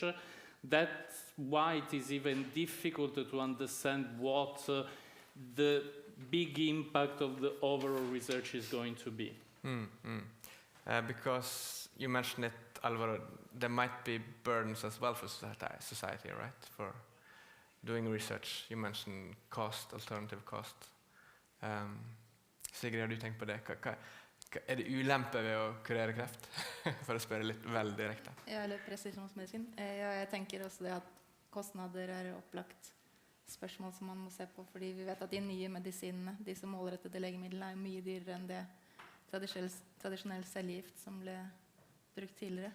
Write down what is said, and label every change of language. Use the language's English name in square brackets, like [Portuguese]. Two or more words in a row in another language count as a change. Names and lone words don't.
[English] That's why it is even difficult to understand what the big impact of the overall research is going to be. Because you mentioned it, Alvaro, there might be burdens as well for society, right? For doing research. You mentioned cost, alternative cost. [Norwegian] Sigrid, har du tenkt på det? Det ulempe ved å kurere kreft? For å spørre litt vel direkte. Ja, eller presisjonsmedisin. Jeg tenker også det at kostnader opplagt spørsmål som man må se på, fordi vi vet at de nye medisinene, disse målrettede legemidlene, mye dyrere enn det tradisjonell cellegift som ble brukt tidligere.